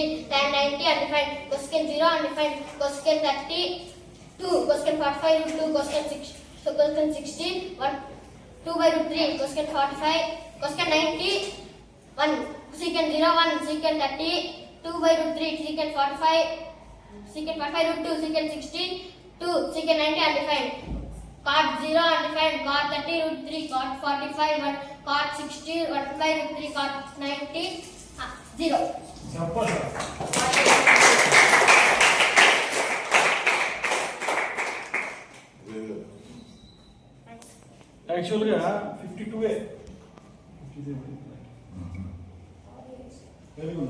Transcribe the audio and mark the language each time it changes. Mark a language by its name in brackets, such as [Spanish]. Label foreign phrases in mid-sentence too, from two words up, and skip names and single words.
[English] tan 90, undefined, cosecant 0, undefined, cosecant 30, 2, cosecant 45, √2, cosecant 6, so cosecant 60, 1, 2/3, cosecant 45, cosecant 90, 1, secant 0, 1, secant 30, 2/3, secant 45, secant 45, √2, secant 60, 2, secant 90, undefined, cot 0, undefined, cot 30, √3, cot 45, 1, cot 60, 1/3, cot 90, 0. actually 52 very good